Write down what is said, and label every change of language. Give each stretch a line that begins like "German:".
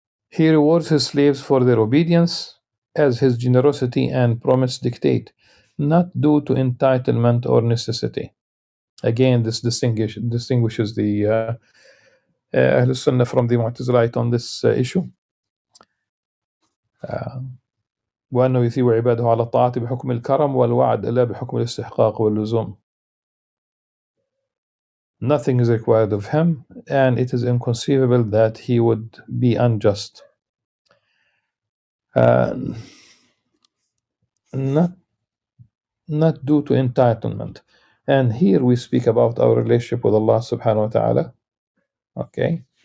English: He rewards his slaves for their obedience as his generosity and promise dictate, not due to entitlement or necessity. Again, this distinguishes the Ahl Sunnah from the Mu'tazilite on this issue.
Arabic: وأنه يثيب عباده على الطاعة بحكم الكرم والوعد لا بحكم الاستحقاق واللزوم.
English: Nothing is required of him, and it is inconceivable that he would be unjust. Not due to entitlement. And here we speak about our relationship with Allah subhanahu wa ta'ala. Okay.